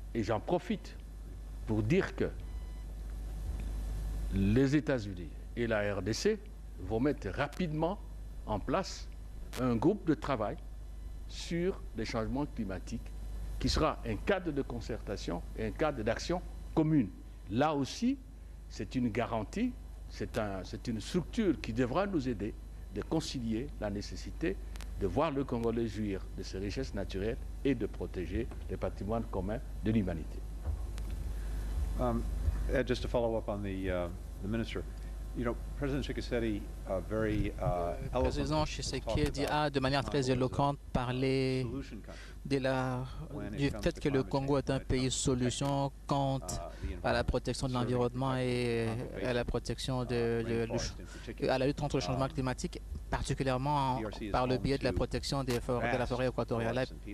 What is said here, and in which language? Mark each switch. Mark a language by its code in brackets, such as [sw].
[fr] Et j'en profite pour dire que les États-Unis et la RDC vont mettre rapidement en place un groupe de travail sur les changements climatiques qui sera un cadre de concertation et un cadre d'action commune. Là aussi, c'est une garantie, c'est une structure qui devra nous aider de concilier la nécessité de voir le Congolais jouir de ses richesses naturelles et de protéger le patrimoine commun de l'humanité. [en] Just to follow up on the minister. You know, President Tshisekedi, very [fr] Le président Tshisekedi a de manière très éloquente parlé du fait que le Congo est un pays solution quant à la protection de l'environnement et à la protection à la lutte contre le changement climatique, particulièrement par le biais de la protection de la forêt équatoriale.